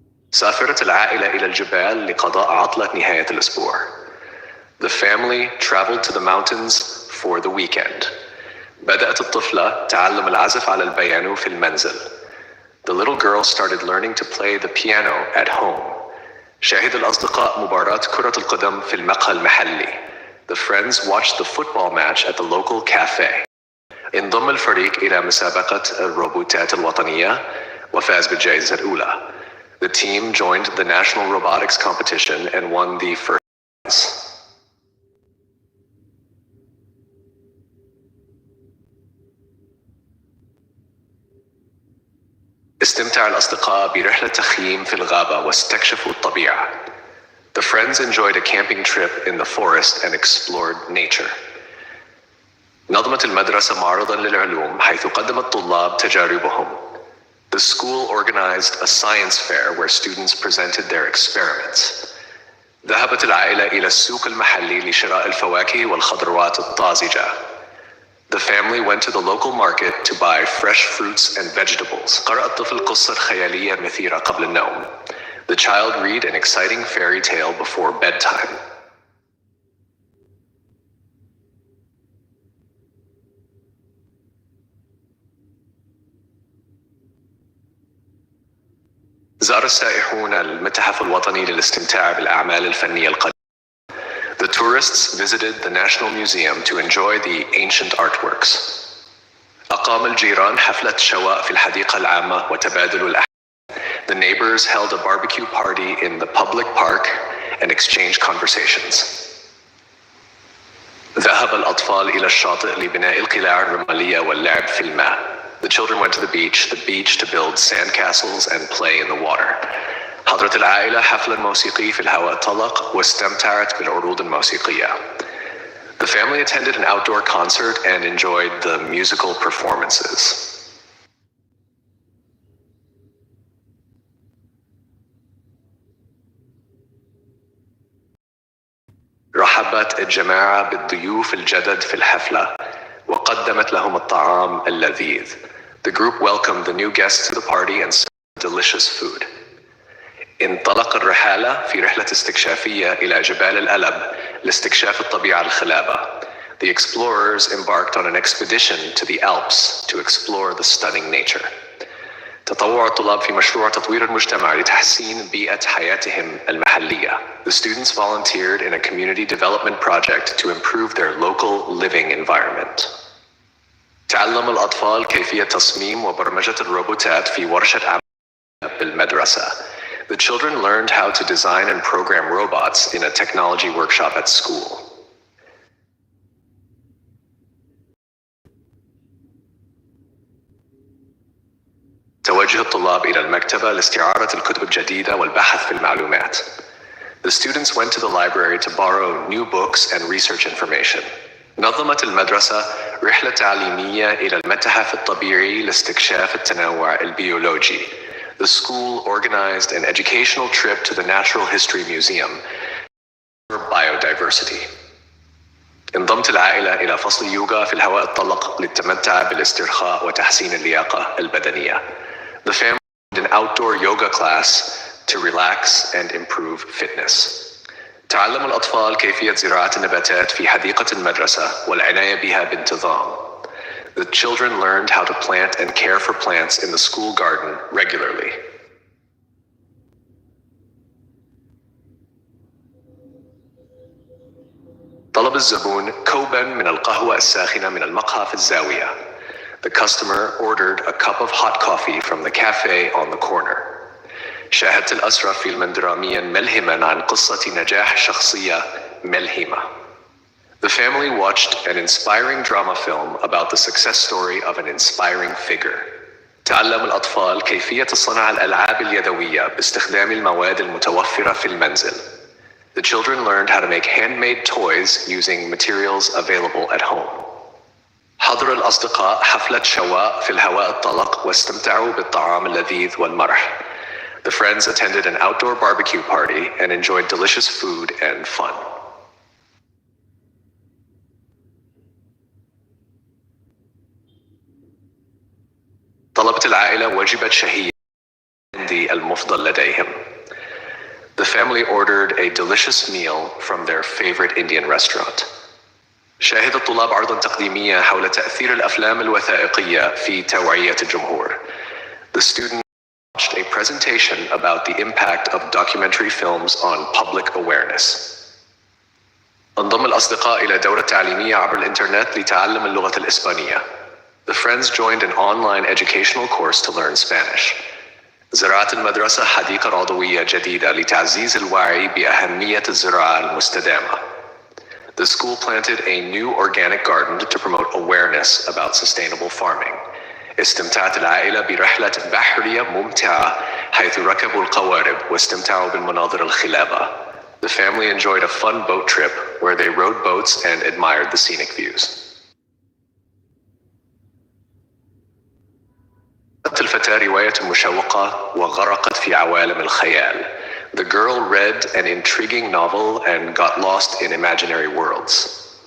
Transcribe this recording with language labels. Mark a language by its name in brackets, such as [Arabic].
[Arabic] سافرت العائلة إلى الجبال لقضاء عطلة نهاية الأسبوع. [English] The family traveled to the mountains for the weekend. [Arabic] بدأت الطفلة تعلم العزف على البيانو في المنزل. [English] The little girl started learning to play the piano at home. [Arabic] شاهد الأصدقاء مباراة كرة القدم في المقهى المحلي. [English] The friends watched the football match at the local cafe. [Arabic] انضم الفريق إلى مسابقة الروبوتات الوطنية وفاز بالجائزة الأولى. [English] The team joined the national robotics competition and won the first prize. [Arabic] استمتع الأصدقاء برحلة تخييم في الغابة واستكشفوا الطبيعة. [English] The friends enjoyed a camping trip in the forest and explored nature. [Arabic] نظمت المدرسة معرضاً للعلوم حيث قدم الطلاب تجاربهم. [English] The school organized a science fair where students presented their experiments. [Arabic] ذهبت العائلة إلى السوق المحلي لشراء الفواكه والخضروات الطازجة. [English] The family went to the local market to buy fresh fruits and vegetables. [Arabic] قرأ الطفل قصة خيالية مثيرة قبل النوم. [English] The child read an exciting fairy tale before bedtime. [Arabic] زار السائحون المتحف الوطني للاستمتاع بالأعمال الفنية القديمة. [English] The tourists visited the National Museum to enjoy the ancient artworks. [Arabic] أقام الجيران حفلة شواء في الحديقة العامة وتبادلوا الأحداث. [English] The neighbors held a barbecue party in the public park and exchanged conversations. [Arabic] ذهب الأطفال إلى الشاطئ لبناء القلاع الرمالية واللعب في الماء. [English] The children went to the beach to build sandcastles and play in the water. [Arabic] حضرت العائلة حفلاً موسيقي في الهواء الطلق واستمتعت بالعروض الموسيقية. [English] The family attended an outdoor concert and enjoyed the musical performances. [Arabic] رحبت الجماعة بالضيوف الجدد في الحفلة وقدمت لهم الطعام اللذيذ. [English] The group welcomed the new guests to the party and served delicious food. [Arabic] انطلق الرحالة في رحلة استكشافية إلى جبال الألب لاستكشاف الطبيعة الخلابة. [English] The explorers embarked on an expedition to the Alps to explore the stunning nature. [Arabic] تطوع الطلاب في مشروع تطوير المجتمع لتحسين بيئة حياتهم المحلية. [English] The students volunteered in a community development project to improve their local living environment. [Arabic] تعلم الأطفال كيفية تصميم وبرمجة الروبوتات في ورشة أمية بالمدرسة. [English] The children learned how to design and program robots in a technology workshop at school. [Arabic] توجه الطلاب إلى المكتبة لاستعارة الكتب الجديدة والبحث في المعلومات. [English] The students went to the library to borrow new books and research information. [Arabic] نظمت المدرسة رحلة تعليمية إلى المتحف الطبيعي لاستكشاف التنوع البيولوجي. [English] The school organized an educational trip to the Natural History Museum for biodiversity. [Arabic] انضمت العائلة إلى فصل يوغا في الهواء الطلق للتمتع بالاسترخاء وتحسين اللياقة البدنية. [English] The family did an outdoor yoga class to relax and improve fitness. [Arabic] تعلم الأطفال كيفية زراعة النباتات في حديقة المدرسة والعناية بها بانتظام. [English] The children learned how to plant and care for plants in the school garden regularly. [Arabic] طلب الزبون كوباً من القهوة الساخنة من المقهى في الزاوية. [English] The customer ordered a cup of hot coffee from the cafe on the corner. [Arabic] شاهدت الأسرة فيلماً درامياً ملهماً عن قصة نجاح شخصية ملهمة. [English] The family watched an inspiring drama film about the success story of an inspiring figure. [Arabic] تعلم الأطفال كيفية صنع الألعاب اليدوية باستخدام المواد المتوفرة في المنزل. [English] The children learned how to make handmade toys using materials available at home. [Arabic] حضر الأصدقاء حفلة شواء في الهواء الطلق واستمتعوا بالطعام اللذيذ والمرح. [English] The friends attended an outdoor barbecue party and enjoyed delicious food and fun. [Arabic] طلبت العائلة وجبة شهية المفضل لديهم. [English] The family ordered a delicious meal from their favorite Indian restaurant. [Arabic] شاهد الطلاب عرضاً تقديمية حول تأثير الأفلام الوثائقية في توعية الجمهور. [English] The students watched a presentation about the impact of documentary films on public awareness. [Arabic] انضم الأصدقاء إلى دورة تعليمية عبر الإنترنت لتعلم اللغة الإسبانية. [English] The friends joined an online educational course to learn Spanish. [Arabic] زرعت المدرسة حديقة عضوية جديدة لتعزيز الوعي بأهمية الزراعة المستدامة. [English] The school planted a new organic garden to promote awareness about sustainable farming. [Arabic] استمتعت العائلة برحلة بحرية ممتعة حيث ركبوا القوارب واستمتعوا بالمناظر الخلابة. [English] The family enjoyed a fun boat trip where they rode boats and admired the scenic views. [Arabic] قرأت الفتاة رواية مشوقة وغرقت في عوالم الخيال. [English] The girl read an intriguing novel and got lost in imaginary worlds.